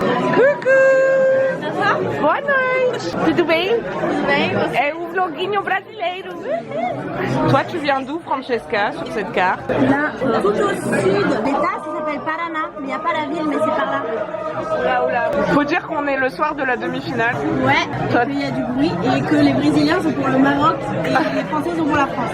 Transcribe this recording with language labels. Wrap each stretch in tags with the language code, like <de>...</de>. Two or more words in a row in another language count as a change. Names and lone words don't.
<fr>Coucou.</fr> <pt>Boa noite. Tudo bem? Tudo bem. É o vloguinho brasileiro.</pt> <fr>Toi, tu viens d'où, Francesca, sur cette carte? Là, tout au sud d'État, ça s'appelle Paraná. Il n'y a pas la ville, mais c'est par là. Faut dire qu'on est le soir de la demi-finale. Ouais, qu'il y a du bruit et que les Brésiliens sont pour le Maroc et les Français sont pour la France.</fr>